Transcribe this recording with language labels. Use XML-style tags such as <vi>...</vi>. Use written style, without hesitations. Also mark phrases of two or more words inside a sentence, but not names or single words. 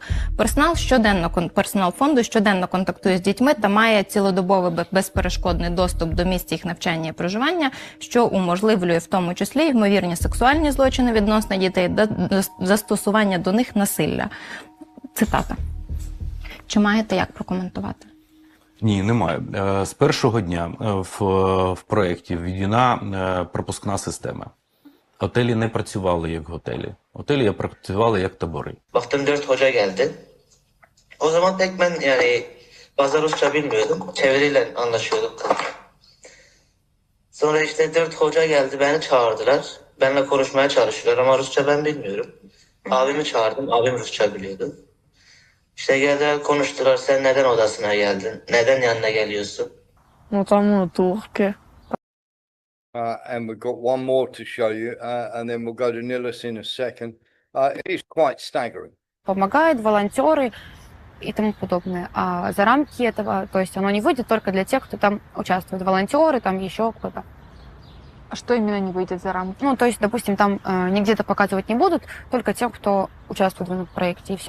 <uk>Персонал фонду щоденно контактує з дітьми та має цілодобовий безперешкодний доступ до місць їх навчання і проживання, що уможливлює в тому числі ймовірні сексуальні злочини відносно дітей та застосування до них насилля. Цитата. Чи маєте як прокоментувати? Ні, немає. З першого дня в проєкті введена пропускна система. Готелі не працювали як готелі. Готелі працювали як табори.</uk> <tr>Baktım 4 hoca geldi. O zaman pek ben yani fazla Rusça bilmiyordum. Çeviriyle anlaşıyorduk. Sonra işte 4 hoca geldi, beni çağırdılar. Benimle konuşmaya çalışıyorlar ama Rusça ben bilmiyorum. Abimi çağırdım, abim Rusça biliyordu. İşte geldiler konuştular, sen neden odasına geldin? Neden yanına geliyorsun?</tr> <en>And we've got one more to show you, and then we'll go to Nilis in a second. It is quite staggering.</en> <ru>Помогают волонтеры и тому подобное. А за рамки этого, то есть оно не выйдет только для тех, кто там участвует. Волонтеры, там еще кто-то. А что именно не выйдет за рамки? Ну, то есть, допустим, там нигде это показывать не будут, только тем, кто участвует в проекте, и все.</ru>